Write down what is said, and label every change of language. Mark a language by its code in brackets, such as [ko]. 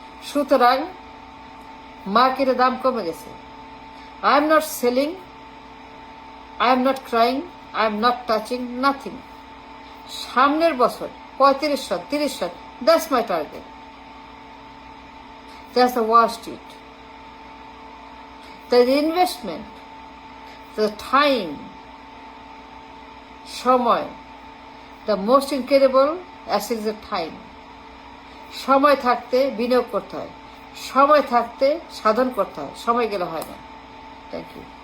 [bn] সুতরাং মার্কেটের দাম কমে গেছে। [en] I am not selling, I am not crying, I am not touching, nothing. [bn] সামনের বছর 35 সন, 30 সন, [en] That's my target. That's the worst it. The investment, the time, সময়, the most incredible asset is the time. [bn] সময় থাকতে বিনিয়োগ করতে হয়, সময় থাকতে সাধন করতে হয়, সময় গেলে হয় না। [en] Thank you.